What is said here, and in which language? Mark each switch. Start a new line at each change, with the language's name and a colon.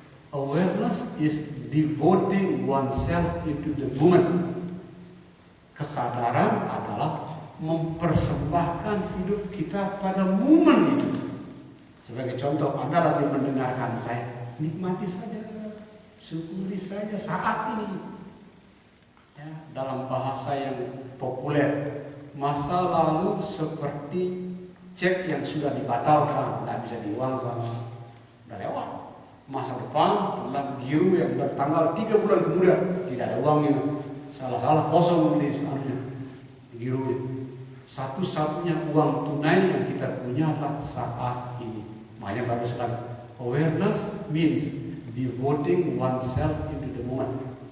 English: Awareness is devoting oneself into the moment.
Indonesian: Kesadaran adalah mempersembahkan hidup kita pada momen itu. Sebagai contoh, Anda lagi mendengarkan saya, nikmati saja, syukuri saja saat ini. Ya, dalam bahasa yang populer, masa lalu seperti cek yang sudah dibatalkan, tidak bisa diuangkan, sudah lewat. Masa depan adalah giru yang bertanggal 3 bulan kemudian, tidak ada uangnya, salah-salah kosong ini sebenarnya giru. Satu-satunya uang tunai yang kita punya adalah saat ini. Makanya bagus sekali.
English: Awareness means devoting oneself into the moment.